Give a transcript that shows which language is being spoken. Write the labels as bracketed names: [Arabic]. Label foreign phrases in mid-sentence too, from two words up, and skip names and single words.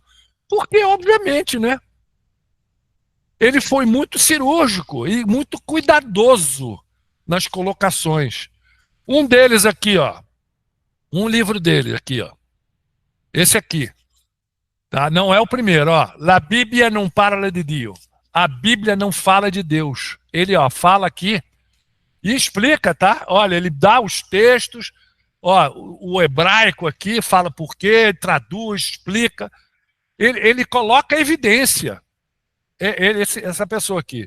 [Portuguese] Porque, obviamente, né? Ele foi muito cirúrgico e muito cuidadoso nas colocações. Um deles aqui, ó. Um livro dele aqui, ó. Esse aqui. Tá? Não é o primeiro, ó. [Italian] La Bibbia non parla di Dio. [Portuguese] A Bíblia não fala de Deus. Ele, ó, fala aqui e explica, tá? Olha, ele dá os textos, Ó, o hebraico aqui fala por quê, traduz, explica. Ele coloca a evidência. Essa pessoa aqui.